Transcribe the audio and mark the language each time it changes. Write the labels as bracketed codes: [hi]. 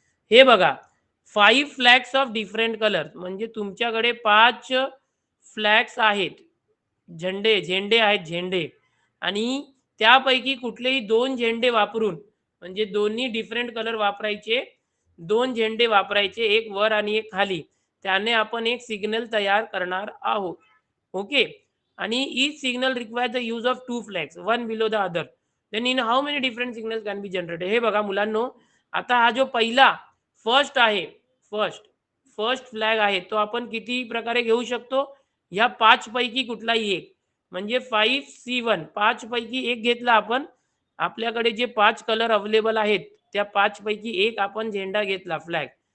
[mr] हे बघा, [en] 5 flags of different colour, [mr] म्हणजे तुमच्याकडे 5 फ्लॅग्स आहेत, झेंडे आहेत, झेंडे. आणि त्यापैकी कुठलेही 2 झेंडे वापरून, म्हणजे दोन्ही डिफरंट कलर वापरायचे, 2 झेंडे वापरायचे, एक वर आणि एक खाली. त्याने आपण एक सिग्नल तयार करणार आहोत. ओके. आणि [en] each signal requires the use of 2 flags, one below the other. Then in how many different signals can be generated? [mr] हे बघा मुलांनो, आता हा जो पहिला फर्स्ट आहे, फर्स्ट फ्लॅग आहे, तो आपण किती प्रकारे घेऊ शकतो? ह्या 5 पैकी कुठलाही एक, म्हणजे 5C1, 5 पैकी एक घेतला आपण. आपल्याकडे जे 5 कलर अवेलेबल आहेत त्या 5 पैकी एक आपण झेंडा घेतला, फ्लॅग.